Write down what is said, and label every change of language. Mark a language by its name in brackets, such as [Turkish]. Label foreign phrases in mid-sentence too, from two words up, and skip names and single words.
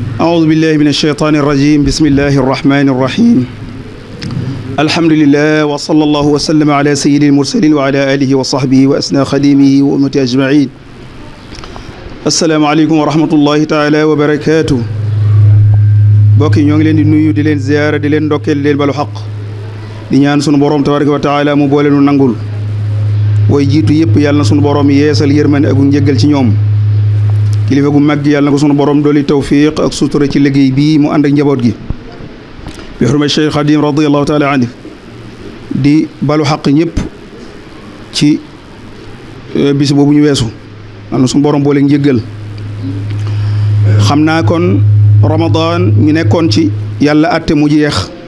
[Arabic] أعوذ بالله من الشيطان الرجيم بسم الله الرحمن الرحيم الحمد لله وصلى الله وسلم على سيد المرسلين وعلى آله وصحبه وأسنى خديمه وأمته أجمعين السلام عليكم ورحمة الله تعالى وبركاته bokki [Wolof] ñoo ngi leen di nuyu di leen ziyaara di leen ndokkeel di leen balu xaq di ñaan sunu borom [Arabic] تبارك وتعالى [Wolof] mu boole nu nangul way jiitu yëpp yàlla na sunu borom yeesal yërmande ak njëggal ci ñoom kilifa gu mag gi yàlla na ko sunu borom dooli tawfiq ak sutura ci liggéey bii mu ànd ak njaboot gi bi xurma Cheikh Xadim [Arabic] رضي الله تعالى عنه [Wolof] di balu xaq ñëpp ci bis boobu ñu weesu yàlla na sunu borom boole njëggal xam naa kon Ramadan ñu nekkoon ci yàlla atte mu jeex